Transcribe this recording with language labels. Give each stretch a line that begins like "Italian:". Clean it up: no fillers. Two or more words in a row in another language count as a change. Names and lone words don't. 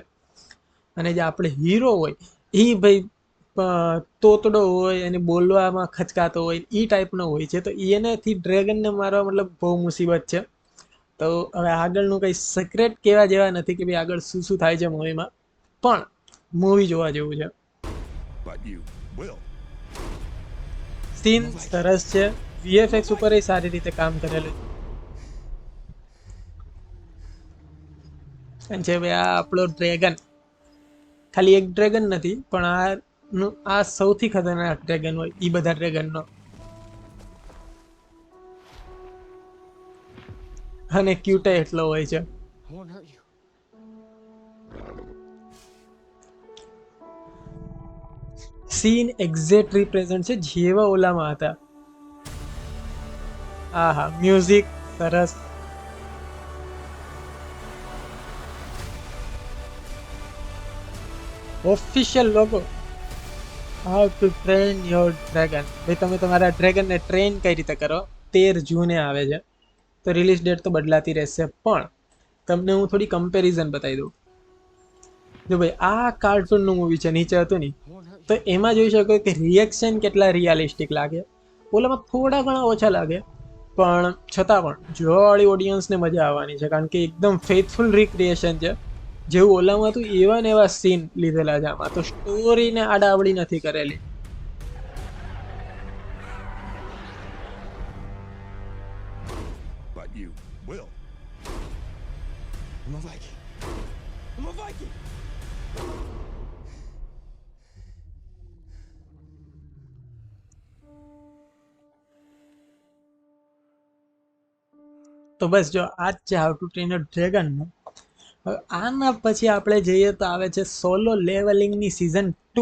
Gujarati: અને જે આપણે હીરો હોય એ ભાઈ તોતડો હોય અને બોલવામાં ખચકાતો હોય એ ટાઈપનો હોય છે. તો એનેથી ડ્રેગનને મારવા મતલબ બહુ મુસીબત છે. તો હવે આગળનું કંઈ સિક્રેટ કહેવા જેવા નથી કે ભાઈ આગળ શું શું થાય છે મૂવીમાં, પણ મૂવી જોવા જેવું છે.
English: But you will.
Gujarati: સીન સરસ છે, વીએફએક્સ ઉપર એ સારી રીતે કામ કરેલું છે. અને છે ભાઈ આ આપણો ડ્રેગન, ખાલી એક ડ્રેગન નથી પણ આ સૌથી ખતરનાક ડ્રેગન હોય એ બધા ડ્રેગનનો. અને ક્યુટે એટલો હોય છે.
English: I won't hurt you. scene exact represent
Gujarati: છે જેવા ઓલામાં હતા. હા હા, મ્યુઝિક સરસ.
English: official logo, How to Train Your Dragon.
Gujarati: ભાઈ તમે તમારા ડ્રેગનને ટ્રેન કઈ રીતે કરો. 13 જૂને આવે છે, તો
English: release date
Gujarati: તો બદલાતી રહેશે. પણ તમને હું થોડી કમ્પેરિઝન બતાવી દઉં. જો ભાઈ આ કાર્ટૂનનું મૂવી છે, નીચે હતું ને,
English: I won't hurt
Gujarati: તો
English: you.
Gujarati: એમાં જોઈ શકો કે રિએક્શન કેટલા રિયાલિસ્ટિક લાગે. ઓલામાં થોડા ઘણા ઓછા લાગે, પણ છતાં પણ જોવાવાળી ઓડિયન્સને મજા આવવાની છે, કારણ કે એકદમ
English: faithful recreation
Gujarati: છે. જેવું ઓલામાં હતું એવા ને એવા સીન લીધેલા છે આમાં. તો સ્ટોરીને આડાવડી નથી કરેલી.
English: But you will. I'm a Viking. I'm a Viking!
Gujarati: તો બસ જો આ જ છે હાઉ ટુ ટ્રેન યોર ડ્રેગનનું. હવે આના પછી આપણે જઈએ તો આવે છે સોલો લેવલિંગની સિઝન 2.